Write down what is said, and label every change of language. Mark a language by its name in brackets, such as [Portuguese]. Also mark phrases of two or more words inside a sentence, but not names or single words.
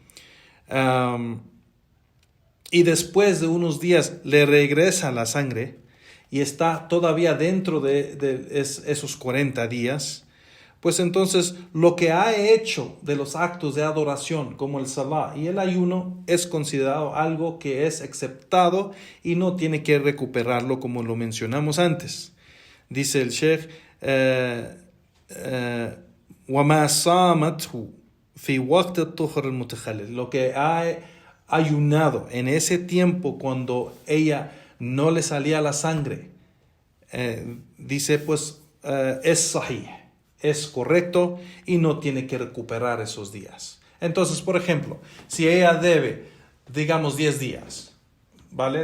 [Spanish] y después de unos días le regresa la sangre y está todavía dentro de esos 40 días, pues entonces lo que ha hecho de los actos de adoración como el salah y el ayuno es considerado algo que es aceptado y no tiene que recuperarlo como lo mencionamos antes. Dice el Sheikh, [Arabic] وَمَا صَامَتْهُ فِي وَقْتِ الطُّهْرِ الْمُتَخَلِّلِ, [Spanish] lo que ha ayunado en ese tiempo cuando ella no le salía la sangre, dice pues es sahih, es correcto y no tiene que recuperar esos días. Entonces, por ejemplo, si ella debe, digamos, 10 días, ¿vale?